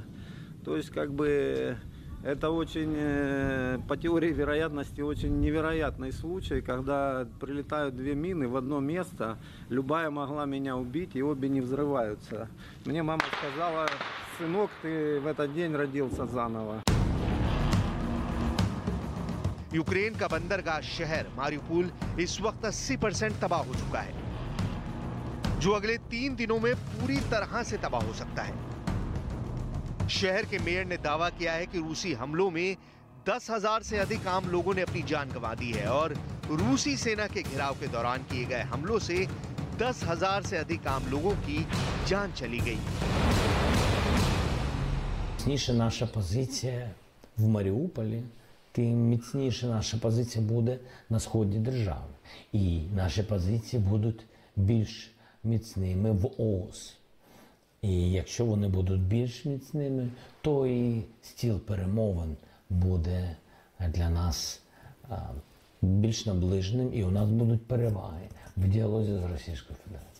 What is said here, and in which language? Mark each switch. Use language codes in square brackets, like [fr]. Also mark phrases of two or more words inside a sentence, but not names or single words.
[ru] То есть это очень, по теории вероятности, очень невероятный случай, когда прилетают 2 мины в одно место. Любая могла меня убить, и обе не взрываются. Мне мама сказала: сынок, ты в этот день родился заново. [hi] यूक्रेन का बंदरगाह शहर मारिउपोल इस वक्त 80% तबाह हो चुका है, जो अगले 3 दिनों में पूरी तरह से तबाह हो सकता है। शहर के मेयर ने दावा किया है कि रूसी हमलों में 10,000 से अधिक आम लोगों ने अपनी जान गंवा दी है और रूसी सेना के घेराव के दौरान किए गए हमलों से 10,000 से अधिक आम लोगों की जान चली गई। [uk] Наша позиція в Маріуполі тим міцніше наша позиція буде на сході держави. І наші позиції будуть більш міцними в ООС. І якщо вони будуть більш міцними, то і стіл перемовин буде для нас більш наближеним, і у нас будуть переваги в діалозі з Російською Федерацією.